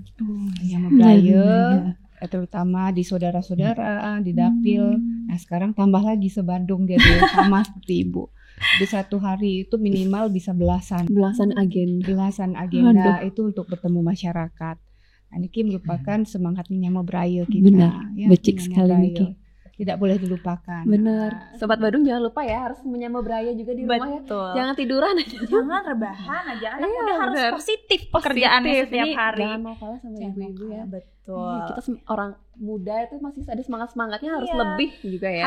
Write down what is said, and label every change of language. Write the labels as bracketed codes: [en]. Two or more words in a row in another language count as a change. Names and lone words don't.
[id] Menyambut raya, terutama di saudara-saudara, di dapil. Nah sekarang tambah lagi se-Bandung jadi sama seperti Ibu. Di satu hari itu minimal bisa belasan agenda itu untuk bertemu masyarakat. Nah, ini merupakan semangat menyambut raya kita. Benar, ya, [ban] becik sekali Niki. [id] Tidak boleh dilupakan. Benar. Sobat Badung jangan lupa ya, harus menyambut beraya juga di rumah ya. Jangan tiduran aja. Jangan rebahan aja. Anak muda harus positif pekerjaannya setiap hari. Jangan mau kalah sama ibu-ibu ya. Betul. Kita orang muda itu masih ada semangat-semangatnya, harus lebih juga ya.